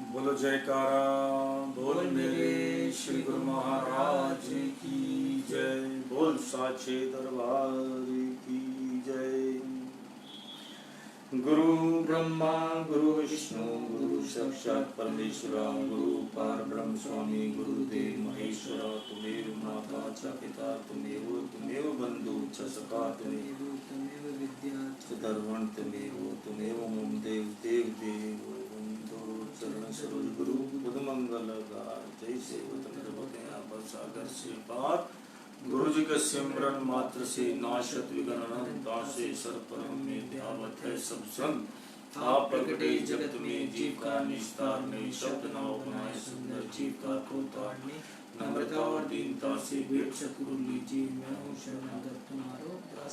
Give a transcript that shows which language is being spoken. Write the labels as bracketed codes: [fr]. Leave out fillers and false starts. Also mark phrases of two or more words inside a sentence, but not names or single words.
[hi] बोलो जयकारा, बोल मेरे श्री गुरु महाराज की जय, बोल साचे दरबार की जय। [sa] गुरु ब्रह्मा गुरु विष्णु गुरु साक्षात परमेश्वरा, गुरु पार ब्रह्म स्वामी गुरुदेव महेश्वरा, तुमेव माता च पिता तुमेव बंधु च सखा तुमेव विद्या च धर्मं तुमेव मम देव देव [hi] बंधु चरण सरोज गुरु बुध मंगल गाय, जय सेवत निर्भय सागर से पार, गुरु जी का सिमरन मात्र से नाशत विघ्न दासे सर्वपरम में ध्यावत है सब संग। आप प्रकटे जगत में जीव का निस्तार में, शब्द नाव बनाए सुंदर जीव का को तारने, नम्रता और दीनता से भेंट सतगुरु लीजिए, मैं हूँ शरणागत तुम्हारो दास।